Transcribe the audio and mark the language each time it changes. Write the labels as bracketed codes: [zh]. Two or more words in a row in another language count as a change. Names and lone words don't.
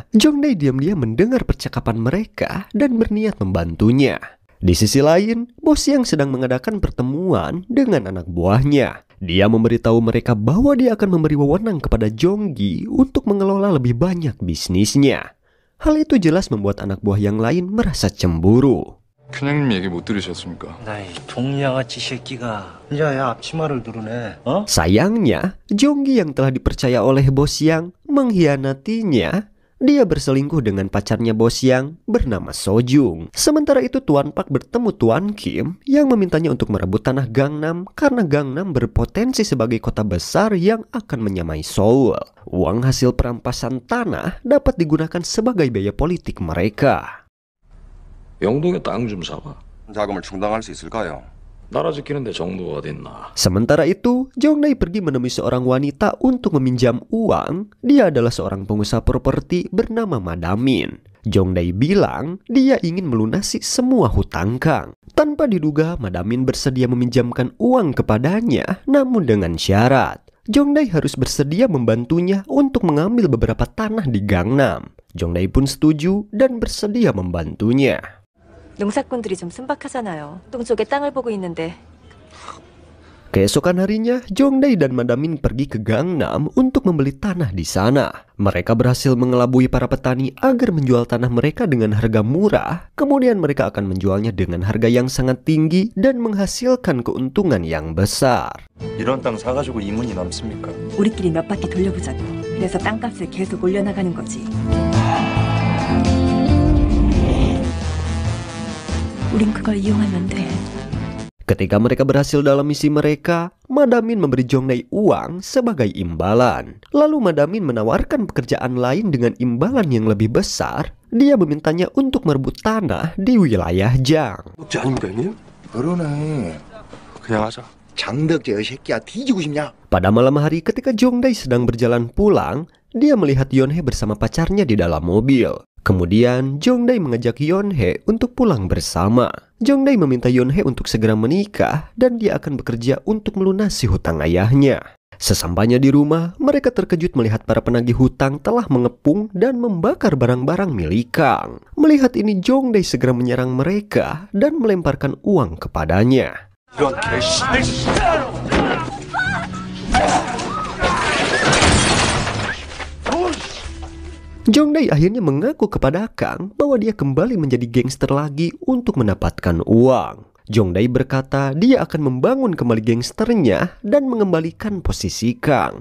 [id] Jongdae diam-diam mendengar percakapan mereka dan berniat membantunya. Di sisi lain, Bos Yang sedang mengadakan pertemuan dengan anak buahnya. Dia memberitahu mereka bahwa dia akan memberi wewenang kepada Jonggi untuk mengelola lebih banyak bisnisnya. Hal itu jelas membuat anak buah yang lain merasa cemburu. [ko] 큰형님 얘기 못 들으셨습니까? 나이 동양아치 새끼가 야야 앞치마를 누르네. 어? [id] Sayangnya, Jonggi yang telah dipercaya oleh Bos Yang mengkhianatinya. Dia berselingkuh dengan pacarnya Bos Yang bernama Sojung. Sementara itu Tuan Pak bertemu Tuan Kim yang memintanya untuk merebut tanah Gangnam karena Gangnam berpotensi sebagai kota besar yang akan menyamai Seoul. Uang hasil perampasan tanah dapat digunakan sebagai biaya politik mereka. [ko] 영동에 땅 좀 사봐. 자금을 충당할 수 있을까요? 나라 지키는데 정도가 어딨나. [id] Sementara itu, Jongdae pergi menemui seorang wanita untuk meminjam uang. Dia adalah seorang pengusaha properti bernama Madamin. Jongdae bilang dia ingin melunasi semua hutang Kang. Tanpa diduga, Madamin bersedia meminjamkan uang kepadanya, namun dengan syarat. Jongdae harus bersedia membantunya untuk mengambil beberapa tanah di Gangnam. Jongdae pun setuju dan bersedia membantunya. [ko] 농사꾼들이 좀 순박하잖아요. 동쪽에 땅을 보고 있는데. [id] Keesokan harinya, Jongdae dan Madamin pergi ke Gangnam untuk membeli tanah di sana. Mereka berhasil mengelabui para petani agar menjual tanah mereka dengan harga murah. Kemudian mereka akan menjualnya dengan harga yang sangat tinggi dan menghasilkan keuntungan yang besar. [ko] 이런 땅 사가지고 이문이 남습니까? 우리끼리 몇 바퀴 돌려보자고. 그래서 땅값을 계속 올려나가는 거지. 우린 그걸 이용하면 돼. [id] Ketika mereka berhasil dalam misi mereka, Madamin memberi Jongdae uang sebagai imbalan. Lalu Madamin menawarkan pekerjaan lain dengan imbalan yang lebih besar. Dia memintanya untuk merebut tanah di wilayah Jang. [ko] 혹시 아닙니까 형님? 그러네. 그냥 하자. 장덕재 새끼야 뒤지고 싶냐? [id] Pada malam hari ketika Jongdae sedang berjalan pulang, dia melihat Yeonhae bersama pacarnya di dalam mobil. Kemudian Jongdae mengajak Yeonhae untuk pulang bersama. Jongdae meminta Yeonhae untuk segera menikah dan dia akan bekerja untuk melunasi hutang ayahnya. Sesampainya di rumah, mereka terkejut melihat para penagih hutang telah mengepung dan membakar barang-barang milik Kang. Melihat ini Jongdae segera menyerang mereka dan melemparkan uang kepadanya. [ko] 이런 개씨. [id] Jongdae akhirnya mengaku kepada Kang bahwa dia kembali menjadi gangster lagi untuk mendapatkan uang. Jongdae berkata dia akan membangun kembali gangsternya dan mengembalikan posisi Kang.